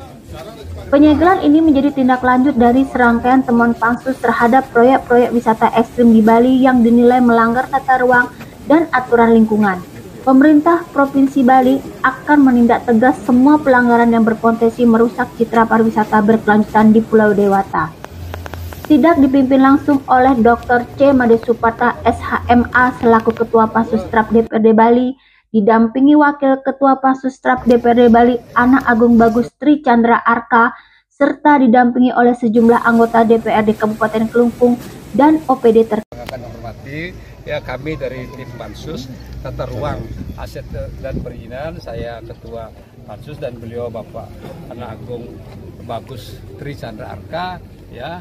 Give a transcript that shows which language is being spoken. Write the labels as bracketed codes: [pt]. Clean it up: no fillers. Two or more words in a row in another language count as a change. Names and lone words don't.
[id] Penyegelan ini menjadi tindak lanjut dari serangkaian temuan Pansus terhadap proyek-proyek wisata ekstrim di Bali yang dinilai melanggar tata ruang dan aturan lingkungan. Pemerintah Provinsi Bali akan menindak tegas semua pelanggaran yang berpotensi merusak citra pariwisata berkelanjutan di Pulau Dewata. Sidak dipimpin langsung oleh Dr. C. Made Suparta SHMA selaku Ketua Pansustrap DPRD Bali, didampingi Wakil Ketua Pansustrap DPRD Bali Ana Agung Bagus Tri Chandra Arka, serta didampingi oleh sejumlah anggota DPRD Kabupaten Kelungkung dan OPD terkait. Ya, kami dari tim Pansus Tata Ruang, Aset dan Perizinan, saya Ketua Pansus dan beliau Bapak Ana Agung Bagus Tri Chandra Arka, ya.